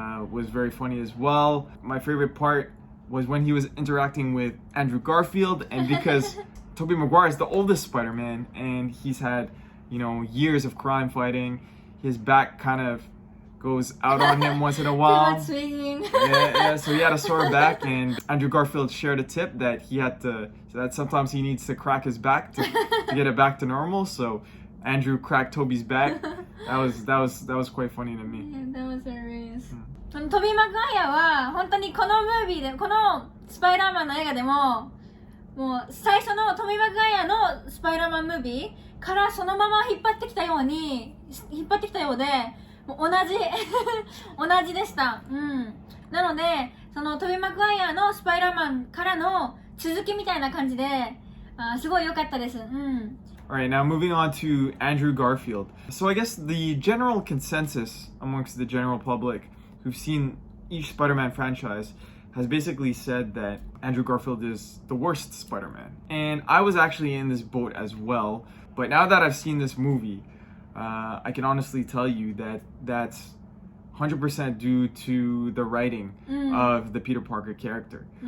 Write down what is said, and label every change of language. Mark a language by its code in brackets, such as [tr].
[en] was very funny as well. My favorite part was when he was interacting with Andrew Garfield, and because Tobey Maguire is the oldest Spider-Man and he's had, years of crime fighting, his back kind of goes out on him once in a while. Too much swinging. yeah, so he had a sore back, and Andrew Garfield shared a tip that that sometimes he needs to crack his back to get it back to normal. So Andrew cracked Toby's back. That was quite funny to me. Yeah, that was hilarious. [ja] トビー・マグワイアは本当にこのムービーで、このスパイダーマンの映画でも、もう最初のトビー・マグワイアのスパイダーマンムービーからそのまま引っ張ってきたようで、もう同じでした。なので、そのトビー・マグワイアのスパイダーマンからの続きみたいな感じで、すごい良かったです。 [en] Alright, now moving on to Andrew Garfield. So I guess the general consensus amongst the general public who've seen each Spider-Man franchise has basically said that Andrew Garfield is the worst Spider-Man. And I was actually in this boat as well, but now that I've seen this movie, I can honestly tell you that that's 100% due to the writing of the Peter Parker character.